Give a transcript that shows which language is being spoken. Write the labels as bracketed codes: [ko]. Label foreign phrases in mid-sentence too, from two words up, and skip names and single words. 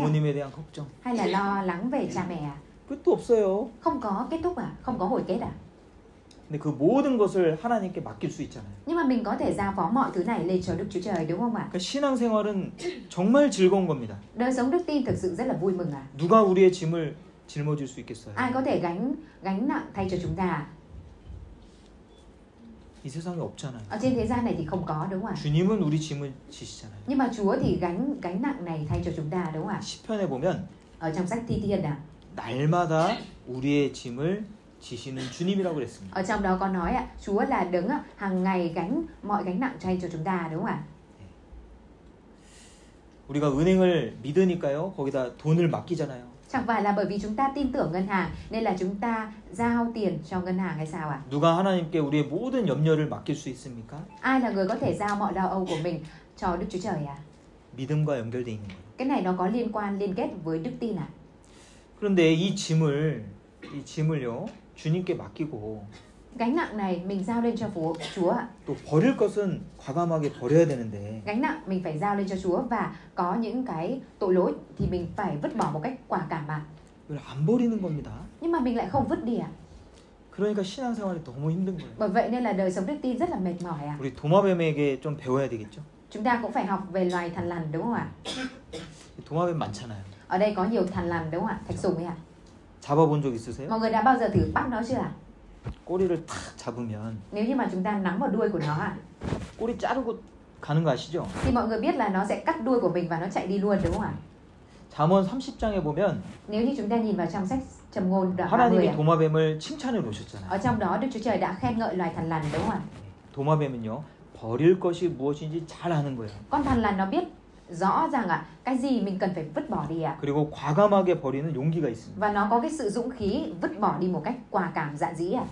[ko] 부모님에 대한 걱정. [vi] Hay là lo lắng về cha mẹ ạ? [ko] 끝도 없어요. [vi] Không có kết thúc ạ? Không có hồi kết ạ? [ko] 근데 그 모든 것을 하나님께 맡길 수 있잖아요. [vi] Nhưng mà mình có thể giao phó mọi thứ này lên cho Đức Chúa Trời, đúng không ạ? [ko] 그러니까 신앙생활은 정말 즐거운 겁니다. [vi] Đời sống đức tin thực sự rất là vui mừng ạ. [ko] 누가 우리의 짐을 짊어질 수 있겠어요? [vi] Ai có thể gánh nặng thay cho chúng ta? [ko] 이 세상에 없잖아요. [vi] Ở trên thế gian này thì không có, đúng không ạ? [ko] 주님은 우리 짐을 지시잖아요. [vi] Nhưng mà Chúa thì gánh nặng này thay cho chúng ta, đúng không ạ? [ko] 시편에 보면 [vi] Ở trong sách Thi Thiên ạ, [ko] 날마다 우리의 짐을 지시는 주님이라고 그랬습니다. [vi] ở trong đó có nói ạ, Chúa là đấng hàng ngày gánh mọi gánh nặng thay cho chúng ta, đúng không ạ? [ko] 우리가 은행을 믿으니까요. 거기다 돈을 맡기잖아요. [vi] Chẳng phải là bởi vì chúng ta tin tưởng ngân hàng nên là chúng ta giao tiền cho ngân hàng hay sao ạ? [ko] 누가 하나님께 우리의 모든 염려를 맡길 수 있습니까? [vi] Ai là người có thể giao mọi lo âu của mình cho Đức Chúa Trời ạ? [ko] 믿음과 연결돼 있는 거예요. [vi] Cái này nó có liên kết với đức tin ạ. [ko] 그런데 이 짐을요. 주님께 맡기고 [vi] Gánh nặng này mình giao lên cho Chúa ạ. [ko] 또 버릴 것은 과감하게 버려야 되는데 [vi] Gánh nặng mình phải giao lên cho Chúa, và có những cái tội lỗi thì mình phải vứt bỏ một cách quả cảm ạ. [ko] 이걸 안 버리는 겁니다. [vi] Nhưng mà mình lại không vứt đi ạ. [ko] 그러니까 신앙생활이 너무 힘든 거예요. [vi] Bởi vậy nên là đời sống đức tin rất là mệt mỏi ạ. [ko] 우리 도마뱀에게 좀 배워야 되겠죠? [vi] Chúng ta cũng phải học về loài thằn lằn, đúng không ạ? [ko] 도마뱀 많잖아요. [vi] Ở đây có nhiều thằn lằn, đúng không ạ? Thạch sùng ấy ạ. [ko] 잡아본 적 있으세요? [vi] Mọi người đã bao giờ thử bắt nó chưa ạ? [ko] 꼬리를 탁 잡으면 [vi] Nếu như mà chúng ta nắm vào đuôi của nó ạ, [ko] 꼬리 자르고 가는 거 아시죠? [vi] thì mọi người biết là nó sẽ cắt đuôi của mình và nó chạy đi luôn, đúng không ạ? [ko] 잠언 30장에 보면 [vi] Nếu như chúng ta nhìn vào trong sách Trầm ngôn đoạn 30 [ko] 하나님이 [vi] ạ, [ko] 도마뱀을 칭찬해 놓으셨잖아요. [vi] ở trong đó Đức Chúa Trời đã khen ngợi loài thằn lằn, đúng không ạ? [ko] 도마뱀은요. 버릴 것이 무엇인지 잘 아는 거예요. [vi] Con thằn lằn nó biết rõ rằng ạ, cái gì mình cần phải vứt bỏ đi ạ. [ko] 그리고 과감하게 버리는 용기가 있습니다. [vi] Và nó có cái sự dũng khí vứt bỏ đi một cách quả cảm dạn dĩ ạ.